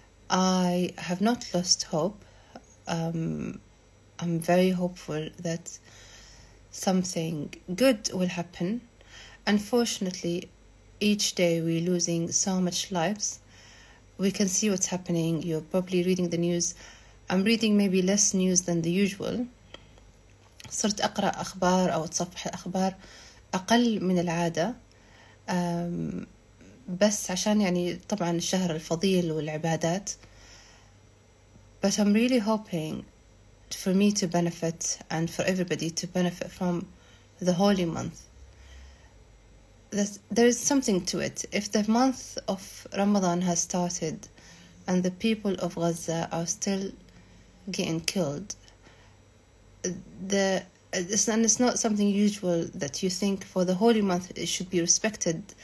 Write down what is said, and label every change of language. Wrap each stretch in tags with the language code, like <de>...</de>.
<en>I have not lost hope. I'm very hopeful that something good will happen. Unfortunately, each day we're losing so much lives. We can see what's happening. You're probably reading the news. I'm reading maybe less news than the usual.</en> <ar>صرت أقرأ أخبار أو أتصفح الأخبار أقل من العادة، بس عشان يعني طبعا الشهر الفضيل والعبادات.</ar> <en>But I'm really hoping for me to benefit and for everybody to benefit from the holy month. There is something to it. If the month of Ramadan has started and the people of Gaza are still getting killed, it's not something usual that you think for the holy month it should be respected.</en>